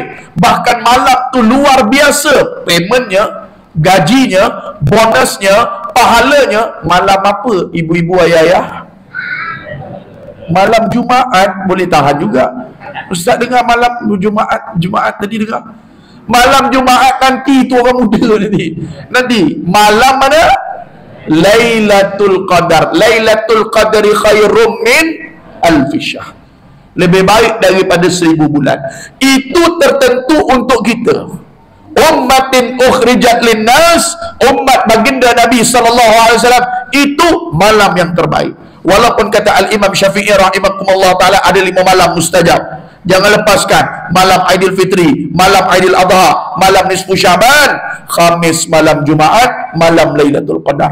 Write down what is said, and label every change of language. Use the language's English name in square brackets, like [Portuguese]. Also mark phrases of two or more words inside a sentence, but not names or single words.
[Malay] Bahkan malam tu luar biasa paymentnya, gajinya, bonusnya, pahalanya. Malam apa ibu-ibu, ayah-ayah? Malam Jumaat. Boleh tahan juga. Ustaz dengar malam Jumaat tadi dengar. Malam Jumaat nanti tu orang muda nanti malam mana? Lailatul Qadar. [Arabic] ليلة القدر خير من ألف شهر. [Malay] Lebih baik daripada 1000 bulan. Itu tertentu untuk kita. [Arabic] أمة أخرجت للناس, [Malay] umat baginda Nabi [Arabic] صلى الله عليه وسلم, [Malay] itu malam yang terbaik. Walaupun kata Al-Imam Syafi'i [Arabic] رحمهم الله تعالى [Malay] ada 5 malam mustajab. Jangan lepaskan malam Aidilfitri, malam Aidil Adha, malam Nisfu Syaban, Khamis malam Jumaat, malam Lailatul Qadar.